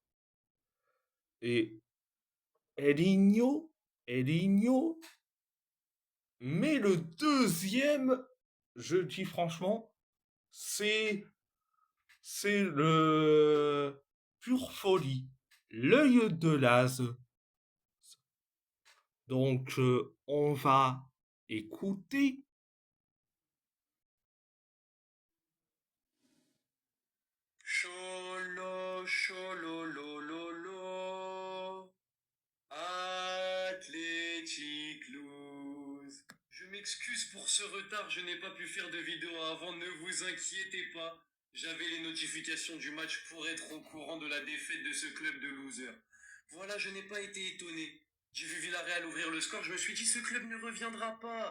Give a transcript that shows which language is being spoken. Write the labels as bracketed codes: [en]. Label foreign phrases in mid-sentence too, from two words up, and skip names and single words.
[fr] Et Elinho, Elinho, mais le deuxième, je dis franchement, c'est c'est le pure folie, l'œil de l'Az. Donc on va écouter. Cholo, cholo, lo, lo, lo. [en] Athletic lose. [fr] Je m'excuse pour ce retard, je n'ai pas pu faire de vidéo avant, ne vous inquiétez pas. J'avais les notifications du match pour être au courant de la défaite de ce club de losers. Voilà, je n'ai pas été étonné. J'ai vu Villarreal ouvrir le score, je me suis dit ce club ne reviendra pas.